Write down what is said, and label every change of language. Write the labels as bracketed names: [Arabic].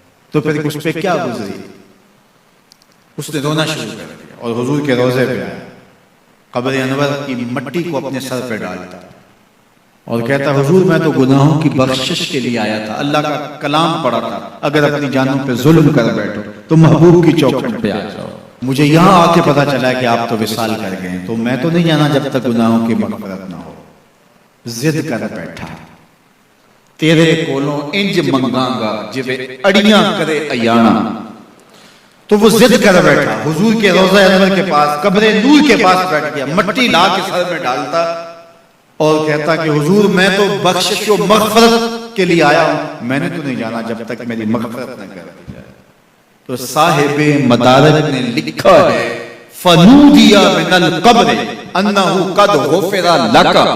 [Urdu] تو پھر اس پہ کیا گزری؟ اس نے رونا شروع کر دیا اور حضور کے روضے پہ آیا، قبر انور کی مٹی کو اپنے سر پہ ڈالتا اور کہتا حضور میں تو گناہوں کی بخشش کے لیے آیا تھا، اللہ کا کلام پڑھا تھا، اگر اپنی جانوں پہ ظلم کر بیٹھو تو محبوب کی چوکھٹ پہ آ جاؤ. مجھے یہاں آ کے پتا چلا کہ آپ تو وصال کر گئے تو میں تو نہیں جانا جب تک گناہوں کی مغفرت نہ ہو. [Punjabi] ضد کر بیٹھا تیرے کولوں انج منگاں گا جویں اڑیاں کرے ایانا. [Urdu] تو وہ ضد کر بیٹھا حضور کے روضہ انور کے پاس قبر نور کے پاس بیٹھ گیا، مٹی لا کے سر میں ڈالتا اور کہتا کہ حضور میں تو بخشش و مغفرت کے لیے آیا ہوں، میں نے تو نہیں جانا جب تک میری مغفرت نہ کر دی جائے. تو صاحب مدارک نے لکھا ہے [Arabic] فنودی من القبر انہ قد غفر لک.